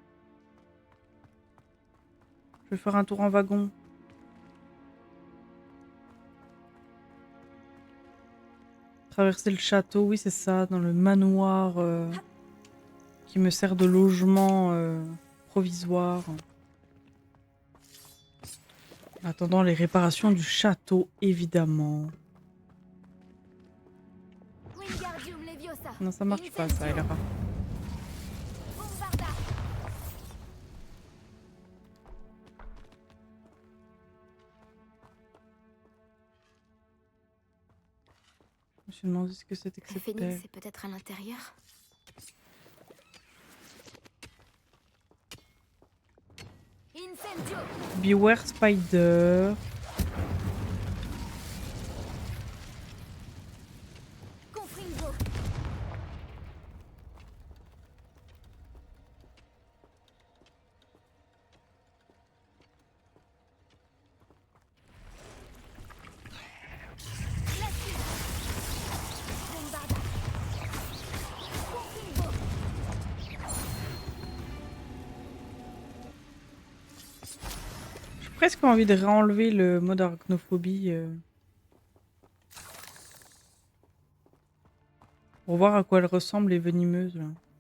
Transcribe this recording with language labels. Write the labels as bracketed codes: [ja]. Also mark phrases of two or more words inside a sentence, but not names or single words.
[fr] Je vais faire un tour en wagon. Traverser le château, oui c'est ça, dans le manoir qui me sert de logement provisoire. En attendant les réparations du château, évidemment. Wingardium Leviosa. Non, ça marche pas, ça, Elra. Bombarda. Je me suis demandé ce que c'était que Le cette phénix terre. est peut-être à l'intérieur. Incendio. [en] Beware Spider. [fr] Confringo. Glacier. Bombarda. Confringo. J'ai presque envie de réenlever le mode arachnophobie. Pour voir à quoi elles ressemblent les venimeuses. Là.